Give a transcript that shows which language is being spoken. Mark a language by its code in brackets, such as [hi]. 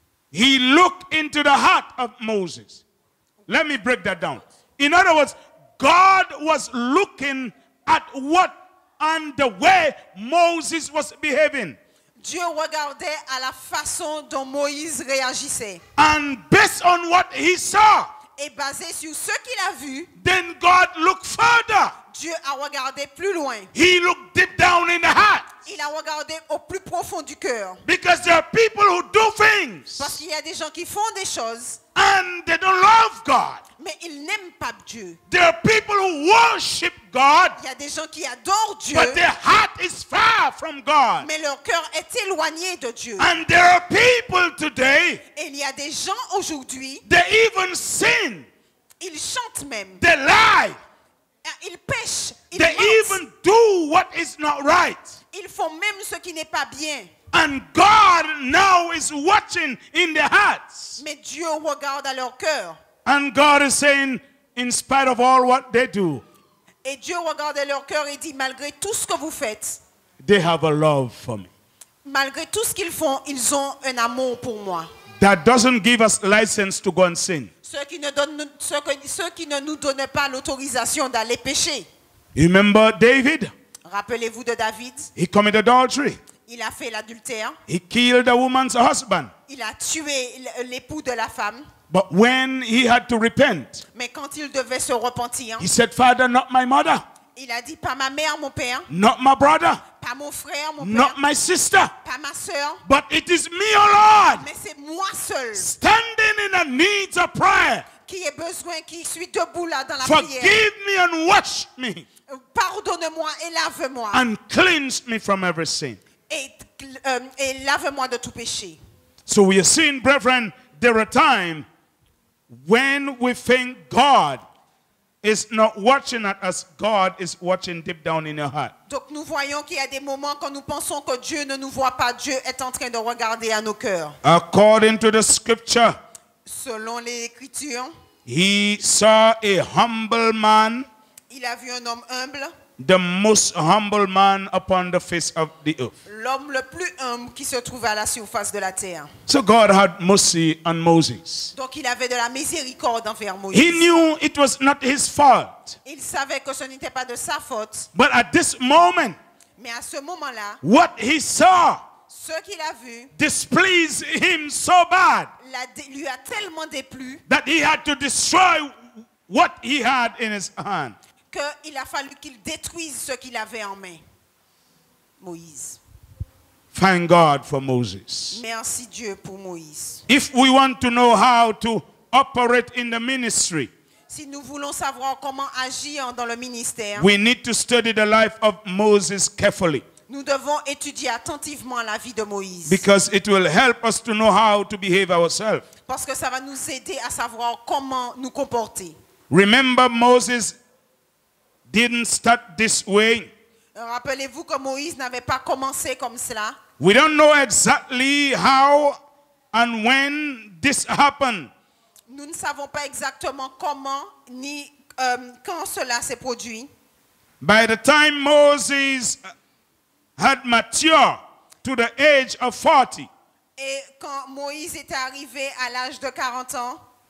[en] he looked into the heart of Moses. Let me break that down. In other words, God was looking at what and the way Moses was behaving. [fr] Dieu regardait à la façon dont Moïse réagissait. [en] And based on what he saw, [fr] Et basé sur ce qu'il a vu, [en] then God looked further. [fr] Dieu a regardé plus loin. [en] He looked deep down in the heart. [fr] Il a regardé au plus profond du cœur. [en] Because there are people who do things [fr] Parce qu'il y a des gens qui font des choses, [en] and they don't love God. [fr] mais ils n'aiment pas Dieu. [en] There are people who worship God, [fr] Il y a des gens qui adorent Dieu, [en] but their heart is far from God. [fr] mais leur cœur est éloigné de Dieu. [en] And there are people today, [fr] Et il y a des gens aujourd'hui, [en] they even sin, [fr] ils chantent même, [en] they lie, [fr] ils pêchent, ils [en] they [fr] mentent, [en] even do what is not right. [fr] ils font même ce qui n'est pas bien. [en] And God now is watching in their hearts. [fr] Mais Dieu regarde à leur cœur. [en] And God is saying, in spite of all what they do, [fr] Et Dieu regarde à leur cœur et dit, malgré tout ce que vous faites, [en] they have a love for me. [fr] malgré tout ce qu'ils font, ils ont un amour pour moi. [en] That doesn't give us license to go and sin. [fr] Ceux qui ne nous donnent pas l'autorisation d'aller pécher. [en] You remember David? [fr] Rappelez-vous de David. [en] He committed adultery. [fr] Il a fait l'adultère. [en] He killed a woman's husband. [fr] Il a tué l'époux de la femme. [en] But when he had to repent, [fr] Mais quand il devait se repentir, [en] he said, Father, not my mother, [fr] il a dit, pas ma mère, mon père, [en] not my brother, [fr] pas mon frère, mon [en] not [fr] père, [en] my sister, [fr] pas ma soeur, [en] but it is me, O Lord, [fr] mais c'est moi seul [en] standing in the needs of prayer. [fr] qui ai besoin, qui suis debout là dans la prière. [en] Forgive me and wash me [fr] Pardonne-moi et lave-moi. [en] and cleanse me from every sin. [fr] Et lave-moi de tout péché. [en] So we are seeing, brethren, there are times when we think God is not watching at us, God is watching deep down in your heart. [fr] Donc nous voyons qu'il y a des moments quand nous pensons que Dieu ne nous voit pas, Dieu est en train de regarder à nos cœurs. [en] According to the scripture, [fr] Selon les Écritures, [en] he saw a humble man [fr] il a vu un homme humble [en] the most humble man upon the face of the earth. [fr] L'homme le plus humble qui se trouvait à la surface de la terre. [en] So God had mercy on Moses. [fr] Donc il avait de la miséricorde envers Moïse. [en] He knew it was not his fault. [fr] Il savait que ce n'était pas de sa faute. [en] But at this moment, [fr] Mais à ce moment-là, [en] what he saw [fr] ce qu'il a vu [en] displeased him so bad [fr] lui a tellement déplu [en] that he had to destroy what he had in his hand. [fr] qu'il a fallu qu'il détruise ce qu'il avait en main. Moïse. [en] Thank God for Moses. [fr] Merci Dieu pour Moïse. [en] If we want to know how to operate in the ministry, [fr] Si nous voulons savoir comment agir dans le ministère, [en] we need to study the life of Moses carefully, [fr] nous devons étudier attentivement la vie de Moïse. [en] because it will help us to know how to behave ourselves. [fr] Parce que ça va nous aider à savoir comment nous comporter. [en] Remember, Moses didn't start this way. [fr] Rappelez-vous que Moïse n'avait pas commencé comme cela. [en] We don't know exactly how and when this happened. [fr] Nous ne savons pas exactement comment ni quand cela s'est produit. [en] By the time Moses had matured to the age of 40, [fr] Et quand Moïse était arrivé à l'âge de 40 ans,